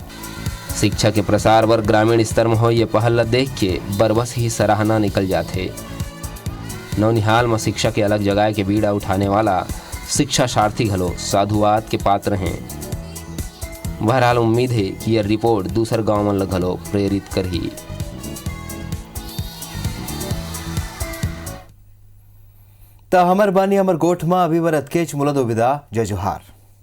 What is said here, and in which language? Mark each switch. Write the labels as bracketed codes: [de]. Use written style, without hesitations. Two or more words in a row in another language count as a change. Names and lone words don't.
[hne] शिक्षा के प्रसार वर ग्रामीण स्तर में हो ये पहल देख के बरबस ही सराहना निकल जाते। नौनिहाल में शिक्षा के अलग जगह के बीड़ा उठाने वाला शिक्षा सारथी घलो साधुवाद के पात्र हैं। बहरहाल उम्मीद है कि यह रिपोर्ट दूसर गाँव में घलो प्रेरित कर ही। त हमर बानी हमर गोठ में अभी बर अतकेच मुलदो विदा। जय जोहार।